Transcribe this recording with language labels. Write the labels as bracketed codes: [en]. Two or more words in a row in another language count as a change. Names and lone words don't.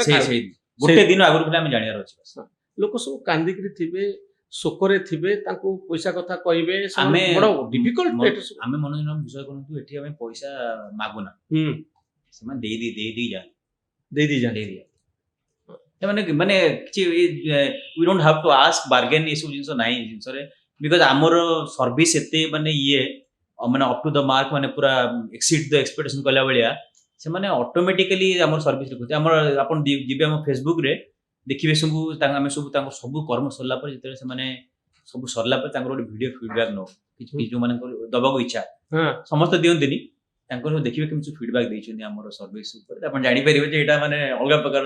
[or] ଗୋଟେ ଦିନ ଆଗରୁ ଆମେ ଜାଣିବାର ଅଛି। ଲୋକ ସବୁ କାନ୍ଦିକିରି ଥିବେ, ଶୋକରେ ଥିବେ, ତାଙ୍କୁ ପଇସା କଥା କହିବେ। ଆମେ ଡିଫିକଲ୍ଟ ଆମେ ମନୋରଞ୍ଜନ ବିଷୟ କରନ୍ତୁ, ଏଠି ଆମେ ପଇସା ମାଗୁନା, ସେମାନେ ଦେଇ ମାନେ କିଛି [en] we don't have to ask bargain [or] ଏ ସବୁ ଜିନିଷ ନାହିଁ ଜିନିଷରେ। ବିକଜ ଆମର ସର୍ଭିସ ଏତେ ମାନେ ମାନେ [en] up to the mark, [or] ମାନେ ପୁରା [en] exceed the expectation [or] କଲା ଭଳିଆ ସେମାନେ ଅଟୋମେଟିକାଲି ଆମର ସର୍ଭିସ ରଖୁଛି। ଆମର ଆପଣ ଯିବେ ଆମ ଫେସବୁକରେ ଦେଖିବେ ସବୁ, ଆମେ ସବୁ ତାଙ୍କର ସବୁ କର୍ମ ସରିଲା ପରେ ଯେତେବେଳେ ସେମାନେ ସବୁ ସରିଲା ପରେ ତାଙ୍କର ଗୋଟେ [en] video feedback [or] ନଉ, କିଛି ଯୋଉମାନଙ୍କର ଦବାକୁ ଇଚ୍ଛା, ସମସ୍ତେ ଦିଅନ୍ତିନି, ତାଙ୍କର ଦେଖିବେ କେମିତି ଫିଡବ୍ୟାକ୍ ଦେଇଛନ୍ତି ଆମର ସର୍ଭିସ ଉପରେ, ଆପଣ ଜାଣିପାରିବେ ଯେ ଏଇଟା ମାନେ ଅଲଗା ପ୍ରକାରର।